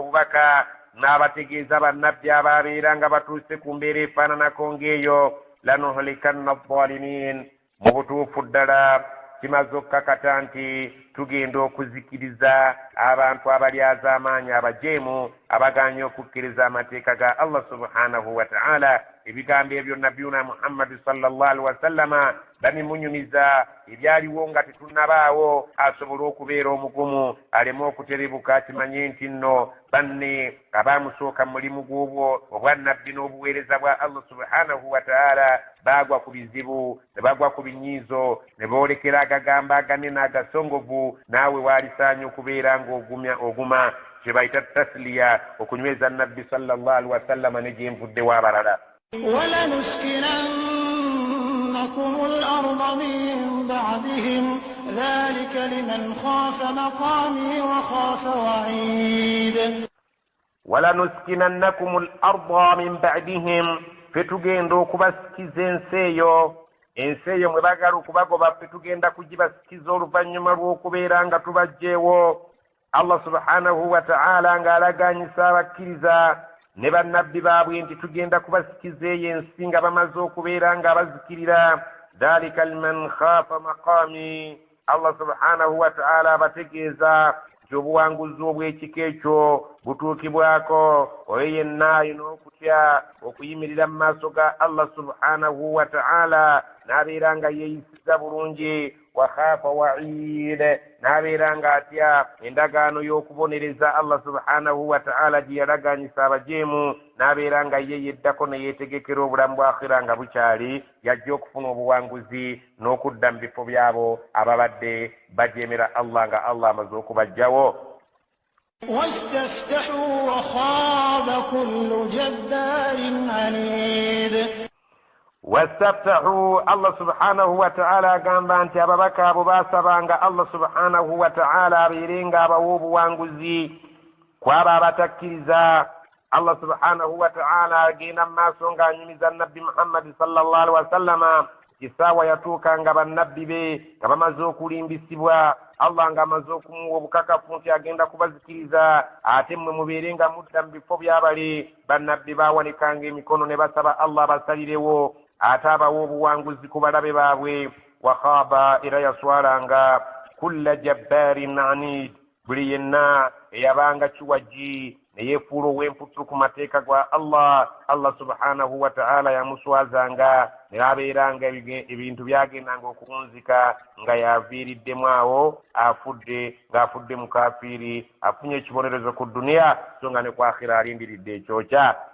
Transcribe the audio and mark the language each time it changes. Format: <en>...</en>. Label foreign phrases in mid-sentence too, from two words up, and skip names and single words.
<lg>obubaka n'abategeeza bannabbi ababeera nga batuuse ku mbeera efaananako ng'eyo</lg> <ar>لنهلكن الظالمين</ar> <lg>mu butuufu ddala kimaze okkakata nti tugenda okuzikiriza abantu abalyaza amaanyi abajeemu abaganya okukkiriza amateeka ga</lg> <ar>الله سبحانه وتعالى</ar> <lg>ebigambo ebyo nabiyuna Muhammad</lg> <ar>صلى الله عليه وسلم</ar> <lg>babimunyumiza ebyaliwo nga tetunnabaawo asobola okubeera omugumu aleme okuterebuka akimanye nti nno banne abaamusooka mu mulimu gw'obwo obwannabbi n'obuweereza bwa</lg> <ar>الله سبحانه وتعالى</ar> <lg>bagwa ku bizibu ne bagwa ku binyiizo ne boolekera agagamba aganene agasongovu naawe waalisaanye okubeera ng'oguma kye bayita tasliya okunyweza nabbi</lg> <ar>صلى الله عليه وسلم</ar> <lg>ne gyenvuddewo abalala</lg> <ar>ولنسكننكم الأرض من بعدهم ذلك لمن خاف مقامي وخاف وعيد ولنسكننكم الأرض من بعدهم</ar> <lg>فتugenda okubasikiza ensi eyo mwe bagala okubagoba tugenda kugibasikiza oluvannyuma lw'okubeera nga tubajjeewo</lg> <ar>الله سبحانه وتعالى</ar> <lg>ng'alaganyisa abakkiriza ne bannabbi baabwe nti tugenda kubasikiza eyo ensi nga bamaze okubeera nga bazikirira</lg> <ar>ذلك لمن خاف مقامي الله سبحانه وتعالى</ar> <lg>abategeeza nti obuwanguzi obw'ekika ekyo butuukibwako oyo yenna alina okutya okuyimirira mu maaso ga</lg> <ar>الله سبحانه و</ar> <lg>ta'ala n'abeera nga yeeyisiza bulungi</lg> <ar>وخاف وعيد</ar> <lg>n'abeera nga atya endagaano y'okubonereza</lg> <ar>الله سبحانه وتعالى</ar> <lg>gye yalaganyisa abajeemu n'abeera nga ye yeddako ne yeetegekera obulamu bwa akhira nga bukyali yajja okufuna obuwanguzi n'okudda mu bifo byabo ababadde bajeemera Allah nga Allah amaze okubajjawo</lg> <ar>واستفتحوا وخاب كل جبار عنيد واستفتحوا الله سبحانه وتعالى</ar> <lg>agamba nti ababaka abo baasabanga</lg> <ar>الله سبحانه وتعالى</ar> <lg>abeerenga abawa obuwanguzi kwaba abatakkiriza</lg> <ar>الله سبحانه وتعالى</ar> <lg>agenda mu maaso ng'anyumiza nabbi Muhammad</lg> <ar>صلى الله عليه وسلم</ar> <lg>kisaawa yatuuka nga bannabbi be nga bamaze okulimbisibwa Allah nga amaze okumuwa obukakafu nti agenda kubazikiriza ate mmwe mubeere nga mudda mu bifo byabale bannabbi baawanikanga emikono ne basaba Allah abasalirewo ate abawa obuwanguzi ku balabe baabwe wakhaaba era yaswalanga</lg> <ar>كل جبار عنيد</ar> <lg>buli yenna eyabanga kiwaji ne yeefuula ow'emputtu ku mateeka ga</lg> <ar>الله سبحانه وتعالى</ar> <lg>yamuswazanga ne abeeranga ebintu byagendanga okuwunzika nga yaviiriddemu awo ng'afudde mukafiiri afunye ekibonerezo ku duniya so nga ne ku akhira alindiridde ekyokya</lg>